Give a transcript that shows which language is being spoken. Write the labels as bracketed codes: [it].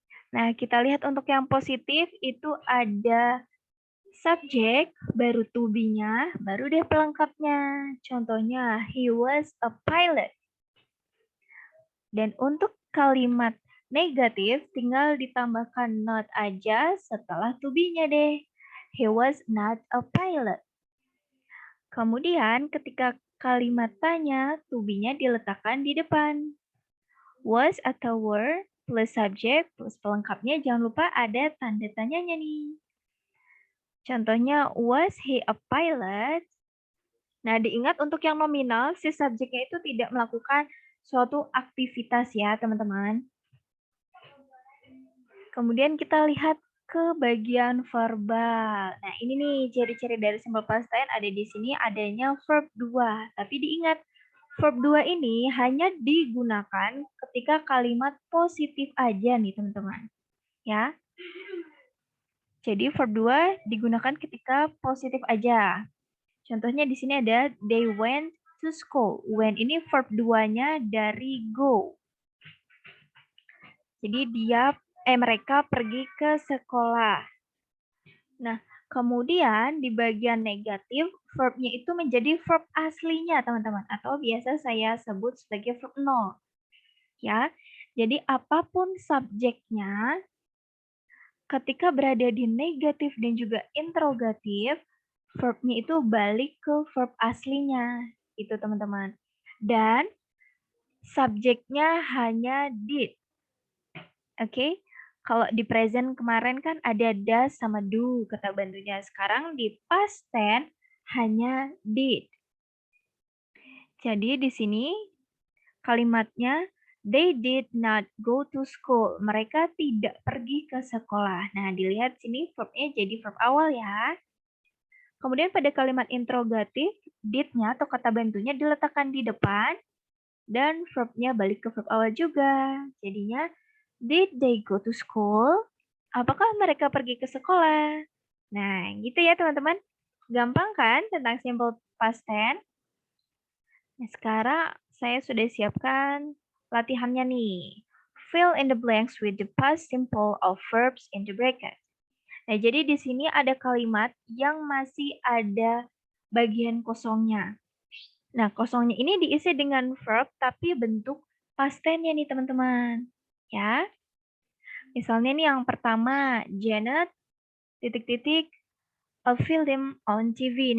[id] Nah, kita lihat untuk yang positif itu ada subjek, baru to be-nya, baru deh pelengkapnya. [en] Contohnya, he was a pilot. [id] Dan untuk kalimat negatif, tinggal ditambahkan not aja setelah to be-nya deh. [en] He was not a pilot. [id] Kemudian ketika kalimat tanya, to be-nya diletakkan di depan. Was atau were plus subjek plus pelengkapnya jangan lupa ada tanda tanyanya nih. [en] Contohnya, was he a pilot? [id] Nah, diingat untuk yang nominal, si subjeknya itu tidak melakukan suatu aktivitas ya, teman-teman. Kemudian kita lihat ke bagian verbal. Nah, ini nih ciri-ciri dari simple past tense ada di sini adanya verb 2. Tapi diingat, verb 2 ini hanya digunakan ketika kalimat positif aja nih, teman-teman. Ya. Jadi verb 2 digunakan ketika positif aja. Contohnya di sini ada [en] they went to school. [id] When ini verb 2-nya dari go. Jadi mereka pergi ke sekolah. Nah, kemudian di bagian negatif, verb-nya itu menjadi verb aslinya, teman-teman. Atau biasa saya sebut sebagai verb 0. Ya, jadi apapun subjeknya, ketika berada di negatif dan juga interrogatif, verb-nya itu balik ke verb aslinya, itu teman-teman. Dan subjeknya hanya did. Oke? Kalau di present kemarin kan ada does sama do kata bantunya. Sekarang di past tense hanya did. Jadi di sini kalimatnya [en] they did not go to school. [id] Mereka tidak pergi ke sekolah. Nah, dilihat sini verb-nya jadi verb awal ya. Kemudian pada kalimat interrogatif, did-nya atau kata bantunya diletakkan di depan dan verb-nya balik ke verb awal juga. [en] Jadinya, did they go to school? [id] Apakah mereka pergi ke sekolah? Nah, gitu ya teman-teman. Gampang kan tentang simple past tense? Nah, sekarang saya sudah siapkan latihannya nih. [en] Fill in the blanks with the past simple of verbs in the bracket. [id] Nah, jadi di sini ada kalimat yang masih ada bagian kosongnya. Nah, kosongnya ini diisi dengan verb tapi bentuk past tense-nya nih, teman-teman. Ya. Misalnya nih yang pertama, Janet titik-titik [en] a film on TV.